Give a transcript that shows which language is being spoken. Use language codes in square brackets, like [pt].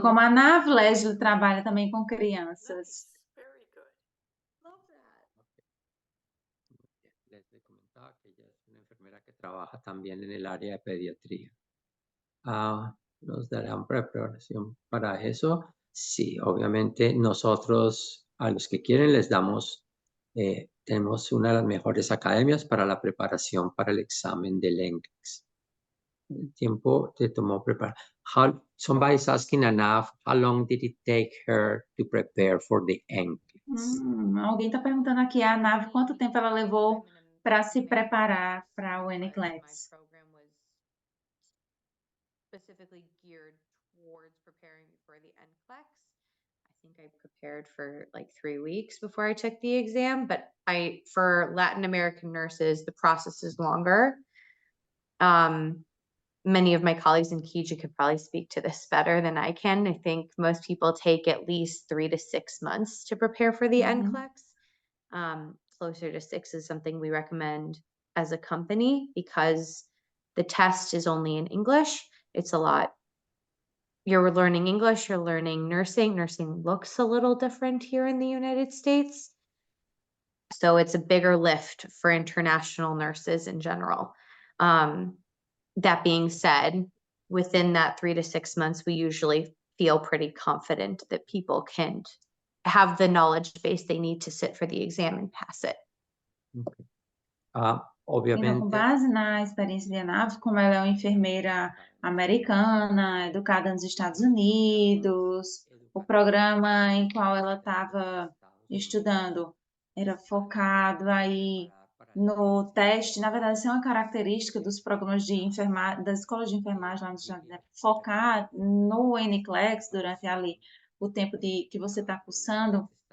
[pt] como a Nav, Leslie trabalha também com crianças. [en] Nice. Very good. Love that. [es] Leslie comentaba que ella es una enfermera que trabaja también en el área de pediatría. ¿Nos darán preparación para eso? Sí, obviamente nosotros a los que quieren les damos, tenemos una de las mejores academias para la preparación para el examen del NCLEX. El tiempo te tomó preparar. [en] Somebody's asking Anav, how long did it take her to prepare for the NCLEX? [pt] Alguém está perguntando aqui, a Nav, quanto tempo ela levou para se preparar para o NCLEX? [en] My program was specifically geared towards preparing for the NCLEX. I think I prepared for like 3 weeks before I took the exam, but for Latin American nurses, the process is longer. Many of my colleagues in KIJA could probably speak to this better than I can. I think most people take at least 3 to 6 months to prepare for the NCLEX. Closer to 6 is something we recommend as a company because the test is only in English. It's a lot. You're learning English, you're learning nursing. Nursing looks a little different here in the United States. So it's a bigger lift for international nurses in general. That being said, within that 3 to 6 months, we usually feel pretty confident that people can have the knowledge base they need to sit for the exam and pass it. [pt] Então, com Obviamente, base na experiência de Anav, como ela é uma enfermeira americana, educada nos Estados Unidos, o programa em qual ela estava estudando era focado aí no teste, na verdade, isso é uma característica dos programas de enfermagem, das escolas de enfermagem lá nos Estados Unidos, focar no NCLEX durante ali o tempo que você está cursando.